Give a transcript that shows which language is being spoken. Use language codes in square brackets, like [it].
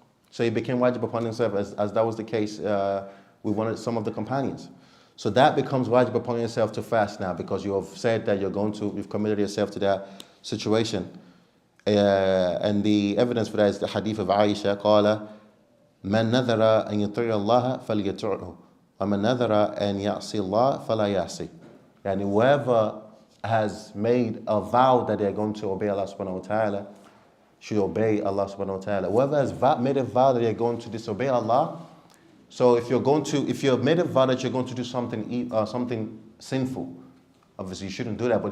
[en] So it became wajib upon himself, as that was the case with some of the companions. So that becomes wajib upon yourself to fast now, because you have said that you've committed yourself to that situation. And the evidence for that is the hadith of Aisha, [ar] قال من نذر أن يطيع الله فليطعه ومن نذر أن يعصي الله فلا يعصي. [en] Yani whoever has made a vow that they're going to obey Allah subhanahu wa ta'ala should obey Allah subhanahu wa ta'ala. Whoever has made a vow that they're going to disobey Allah, so if you've made a vow that you're going to do something sinful, obviously you shouldn't do that.